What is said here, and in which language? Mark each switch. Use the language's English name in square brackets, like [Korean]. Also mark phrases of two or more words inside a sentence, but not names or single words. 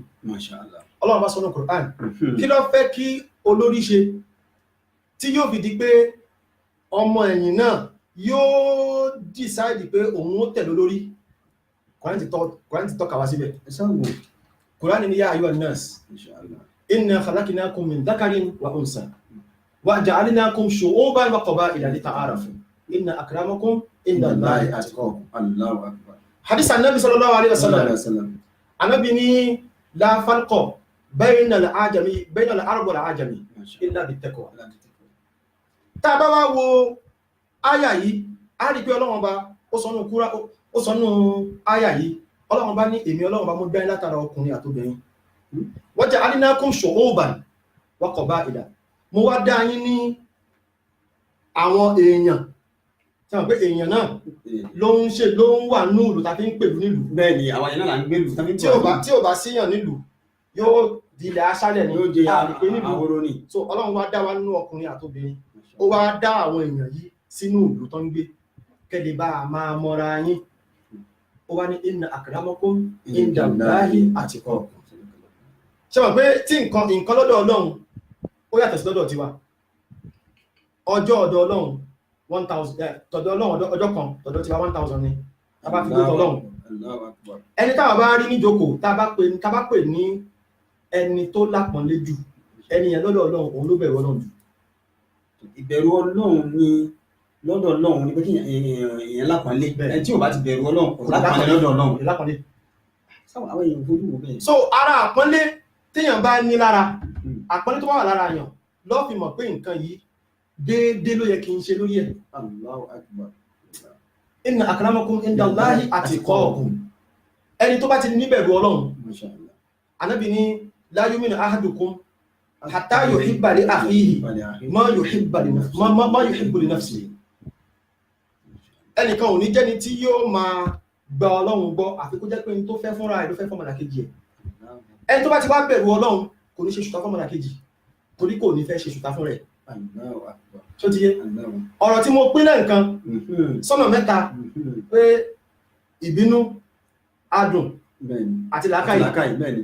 [Yoruba] Ọlọ́run bá sọ ní Quran kí ló fẹ́ kí olórí ṣe tí yóò fi di pé ọmọ ẹ̀yìn náà yóò decide pé òun ó tẹ̀lé olórí. Quran ti tọ́ka wá síbẹ̀. [Arabic] Quran ni يا أيها الناس إنا خلقناكم من ذكر وأنثى وجعلناكم شعوبا وقبائل لتعارفوا إن أكرمكم عند الله أتقاكم. الله أكبر. حديث النبي صلى الله عليه وسلم. Ànábì ní لا فرق بين العرب والعجم إلا بالتقوى. [Yoruba] Tá bá wá wo àyà yìí a rí pé Ọlọ́run bá ó sọ nínú àyà yìí Ọlọ́run bá ní èmi Ọlọ́run bá mú dá látara ọkùnrin àtobìnrin. [Arabic] وجعلناكم شعوبا وقبائل. [Yoruba] Mo wá dá yín ní àwọn èèyàn tí wọ́n pé èèyàn náà ló ń wà ní ìlú tàbí ń pèlú nílùú. Bẹ́ẹ̀ ni àwọn èèyàn náà là ń gbèlú tí ò bá síyàn nílùú yóò dilẹ̀ aṣálẹ̀ ní yóò jẹ àwòrán ni. So Ọlọ́run wá dá wa nínú ọkùnrin àtobìnrin ó wá dá àwọn èèyàn yìí sínú ìlú tó ń gbé kẹ́lẹ̀ bá a máa mọ́ra yín. [Arabic] Ó wá ní إن أكرمكم عند الله أتقاكم. [Yoruba] Ṣé wọ́n pé tí nǹkan lọ́dọ̀ Ọlọ́run ó yàtọ̀ sí lọ́dọ̀ tiwa. Ọjọ́ ọ̀dọ̀ Ọlọ́run 1000 tọ̀dọ̀ Ọlọ́run ọjọ́ kan tọ̀dọ̀ tiwa 1000 ni tá bá fi gbé Ọlọ́run. Ẹni tá bá rí níjókòó tá bá pè ní ẹni tó lápọ̀nlé jù ẹni yẹn lọ́dọ̀ Ọlọ́run òun ló bẹ̀rù Ọlọ́run jù. Ìbẹ̀rù Ọlọ́run ni lọ́dọ̀ Ọlọ́run ni pé kí èèyàn lápọ̀nlé ẹni tí ò bá ti bẹ̀rù Ọlọ́run kò lápọ̀nlé lọ́dọ̀ Ọlọ́run. Lápọ̀nlé. Àwọn èèyàn fojú wo bẹ́ẹ̀. So ara àpọ́nlé téèyàn bá ní lára àpọ́nlé tó wà lára yàn lọ́ fi mọ̀ pé nǹkan yìí déédéé ló yẹ kí n ṣe lórí ẹ̀. [Arabic] الله أكبر. إن أكرمكم عند الله أتقاكم. [Yoruba] Ẹni tó bá ti níbẹ̀rù Ọlọ́run. [Arabic] Ànábì ní لا يؤمن أحدكم حتى يحب لأخيه ما يحب لنفسه. [Yoruba] Ẹnìkan ò ní jẹ́ni tí yóò máa gba Ọlọ́run gbọ́ àfi kó jẹ́ pé ní tó fẹ́ fúnra ẹ̀ ló fẹ́ fọ́mọlàkejì ẹ̀. Ẹni tó bá ti wá bẹ̀rù Ọlọ́run kò ní ṣe ṣùtá fọ́mọlàkejì torí kò ní fẹ́ ṣe ṣùtá fún rẹ̀. Ṣó ti yé? Ọ̀rọ̀ tí mo pín lẹ́ǹkan sọ́nà mẹ́ta pé ìbínú, adùn àti làákàyè.